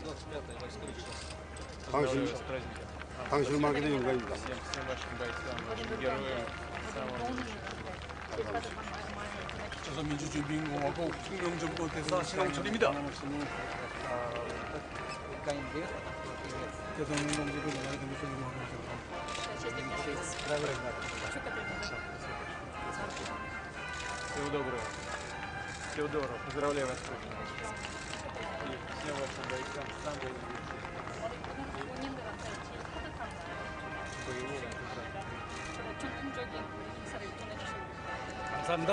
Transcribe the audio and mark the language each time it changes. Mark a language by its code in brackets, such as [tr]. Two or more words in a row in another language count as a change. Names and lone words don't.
[ko] 당신을 만나게 되어 영광입니다. 조선민주주의인공화국 혁명정부 대선 신홍철입니다. 대통령 동지를 만나게 된 것을 영광입니다. [ru] Всего доброго. Всего доброго. Поздравляю вас. И всем вашим бойцам самого 감사합니다.